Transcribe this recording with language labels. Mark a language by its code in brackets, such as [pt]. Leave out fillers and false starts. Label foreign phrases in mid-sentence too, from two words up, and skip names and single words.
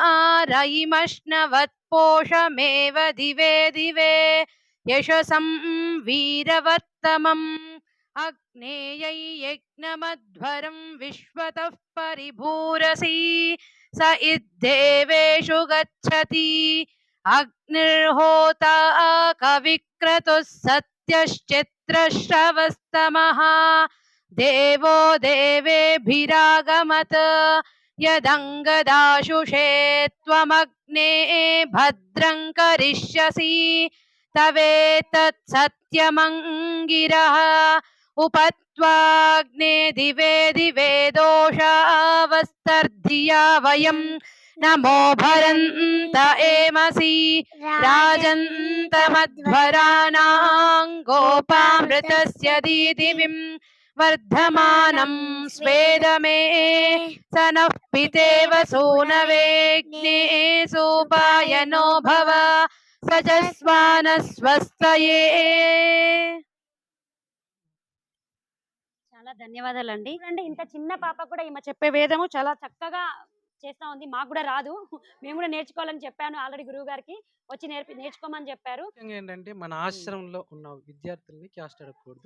[sa] రయిమష్ణవత్పోషమేవ దివే దివే యశసం వీరవత్తమం అగ్నేయై యజ్ఞమధ్వరం విశ్వతః పరిభూరసి స ఇద్దేవేషు గచ్చతి అగ్నిర్హోతా కవిక్రతుః సత్యశ్చిత్రశ్రవస్తమః దేవో దేవేభిరాగమత్ यदङ्गदाशुषे त्वमग्ने भद्रं करिष्यसि तवेतत् सत्यमङ्गिरः उपत्वाग्ने दिवे दिवे दोषावस्तर्धिया वयं नमो भरन्त एमसि राजन्तमध्वराणां गोपामृतस्य दीदिविं वर्धमानं स्वेदमे स नः पितेव सूनवेग्ने सोपायनो भव सजस्वानस्वस्तये [te] చాలా ధన్యవాదాలండి. చూడండి ఇంత చిన్న పాప కూడా ఈమె చెప్పే వేదము చాలా చక్కగా చేస్తా ఉంది. మాకు కూడా రాదు, మేము కూడా నేర్చుకోవాలని చెప్పాను ఆల్రెడీ గురువు గారికి, వచ్చి నేర్చుకోమని చెప్పారు. ముఖ్యంగా ఏంటంటే మన ఆశ్రమంలో ఉన్న విద్యార్థుల్ని క్యాస్ట్ అడగకూడదు.